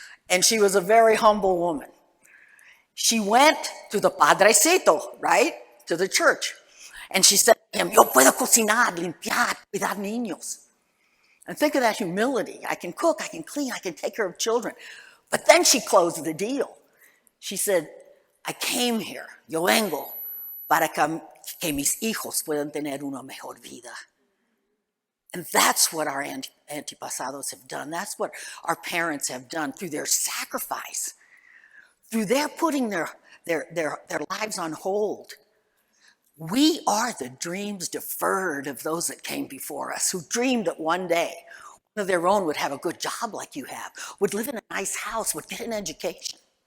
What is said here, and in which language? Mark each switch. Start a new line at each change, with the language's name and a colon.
English: And she was a very humble woman. She went to the padrecito, right? To the church. And she said to him,
Spanish: yo puedo cocinar, limpiar, cuidar niños.
English: And think of that humility. I can cook, I can clean, I can take care of children. But then she closed the deal. She said, I came here,
Spanish: yo vengo, para que mis hijos puedan tener una mejor vida.
English: And that's what our antepasados have done. That's what our parents have done through their sacrifice, through their putting their lives on hold. We are the dreams deferred of those that came before us, who dreamed that one day one of their own would have a good job like you have, would live in a nice house, would get an education.